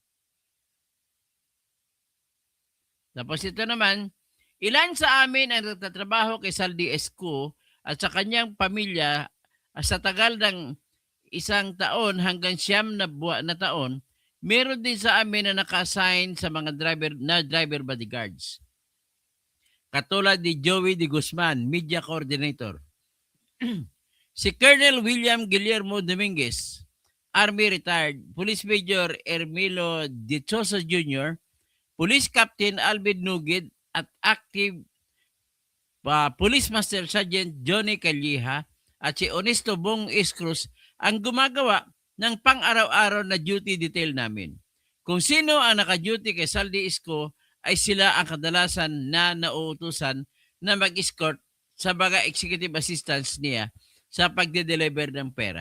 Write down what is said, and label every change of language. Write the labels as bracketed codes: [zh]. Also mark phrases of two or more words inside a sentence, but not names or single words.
[tl] Tapos ito naman, ilan sa amin ang nagtatrabaho kay Saldi Esco at sa kanyang pamilya sa tagal ng 1 taon hanggang 9 na taon, meron din sa amin na naka-assign sa mga [en] driver bodyguards. [tl] Katulad ni Joey De Guzman, [en] Media Coordinator. [tl] Si Colonel William Guillermo Dominguez, Army Retired, Police Major Ermilo De Sosa Jr., Police Captain Alvin Nugid at active Police Master Sergeant Johnny Calleja at si Honesto Bong Iscruz ang gumagawa ng pang-araw-araw na duty detail namin. Kung sino ang naka-duty kay Saldi Esco ay sila ang kadalasan na nauutusan na mag-escort sa mga [en] executive assistants [tl] niya sa pagde-deliver ng pera.